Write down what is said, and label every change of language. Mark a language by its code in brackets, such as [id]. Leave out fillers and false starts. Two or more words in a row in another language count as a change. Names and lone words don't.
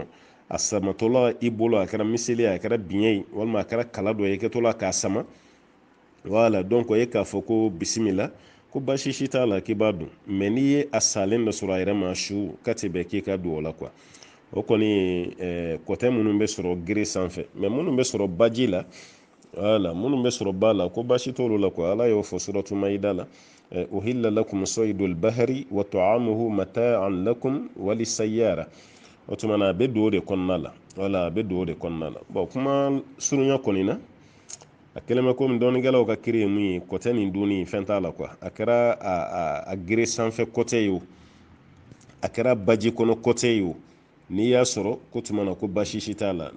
[bm] A samatɔla i bolo a kɛra miseli a kɛra biɲɛ ye walima a kɛra kala dɔ ye i kɛtɔla k'a sama, [fr] voilà donc [bm] o ye k'a fɔ ko bisimila ko baasi si t'a la k'i b'a dun. Mais n'i ye a salen dɔ sɔrɔ a yɛrɛ ma su k'a tɛ bɛn k'i ka dun o la quoi. O kɔni kɔtɛ minnu bɛ sɔrɔ gere sanfɛ, mais minnu bɛ sɔrɔ baji la, voilà minnu bɛ sɔrɔ ba la ko baasi t'olu la quoi. Ala y'o fɔ suratu Maïda la, [ar] أحل لكم صيد البحر وطعامه متاعا لكم وللسيارة. [bm] O tuma na a bɛ don o de kɔnɔna la, voilà a bɛ don o de kɔnɔna la. Bon kuma surunya kɔni na a kɛlen bɛ komi dɔɔnikɛlaw ka kiri ye mun ye kɔtɛ nin dunni fɛn t'a la quoi. A kɛra a gere sanfɛ kɔtɛ ye o, a kɛra baji kɔnɔ kɔtɛ ye o, n'i y'a sɔrɔ ko tuma na ko baasi si t'a la.